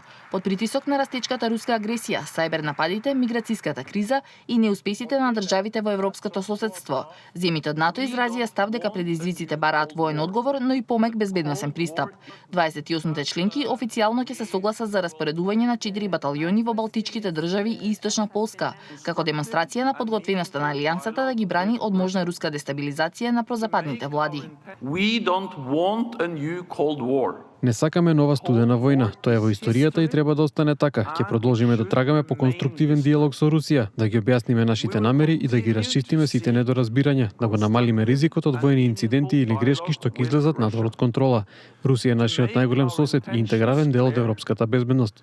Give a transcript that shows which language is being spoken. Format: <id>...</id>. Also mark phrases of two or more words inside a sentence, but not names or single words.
<mk>Под притисок на растечката руска агресија, сајбер нападите, миграцијската криза и неуспесите на државите во европското соседство, земите од НАТО изразија став дека предизвиците бараат воен одговор, но и помек безбедносен пристап. 28 членки официјално ќе се согласат за распоредување на 4 баталјони во балтичките држави и источна Полска, како демонстрација на подготвеноста на алијансата да ги брани од можна руска дестабилизација на прозападните влади.</mk> <en>We don't want a new Cold War.</en> <mk>Не сакаме нова студена војна. Тоа е во историјата и треба да остане така. Ќе продолжиме да трагаме по конструктивен диалог со Русија, да ги објасниме нашите намери и да ги расчистиме сите недоразбирања, да го намалиме ризикот од воени инциденти или грешки што ќе излезат надвор од контрола. Русија е нашиот најголем сосед и интегрален дел од европската безбедност.</mk>